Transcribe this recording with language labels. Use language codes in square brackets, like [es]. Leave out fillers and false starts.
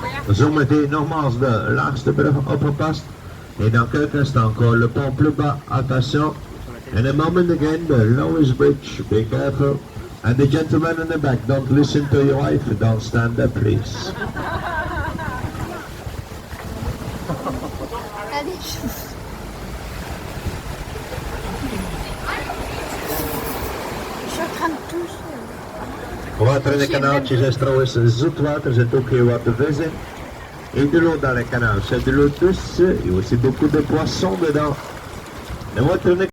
[nl] Zometeen nogmaals de laagste brug opgepast. [fr] Et dans quelques instants encore le pont plus bas, attention. [en] In a moment again, the lowest bridge, be careful. And the gentleman in the back, don't listen to your wife, don't stand up please. [nl] Water in de kanaaltjes is trouwens zoet water, er zit ook heel wat vis in. [fr] Et de l'eau dans les canaux, c'est de l'eau douce, il y a aussi beaucoup de poissons dedans. Le [en] water in the